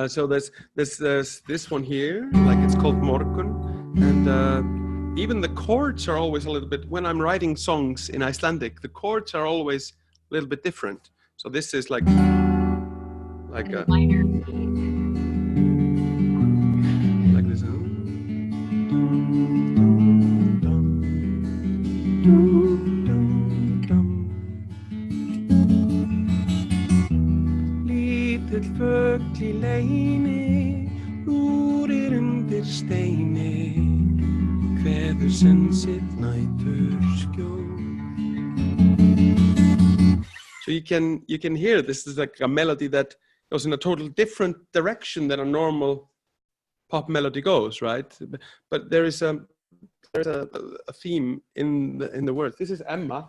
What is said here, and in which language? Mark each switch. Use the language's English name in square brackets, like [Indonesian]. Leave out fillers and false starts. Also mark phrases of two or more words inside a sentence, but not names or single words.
[English] So there's this one here, like it's called Morgun. And even the chords are always a little bit, when I'm writing songs in Icelandic, the chords are always a little bit different. So this is like a minor. Like this. [Icelandic] Lítill fugl í leyni, rúrir undir steini, kveður senn sitt næturskjól. [English] So you can hear this is like a melody that goes in a total different direction than a normal pop melody goes, right? But there's a theme in the words. This is Emma.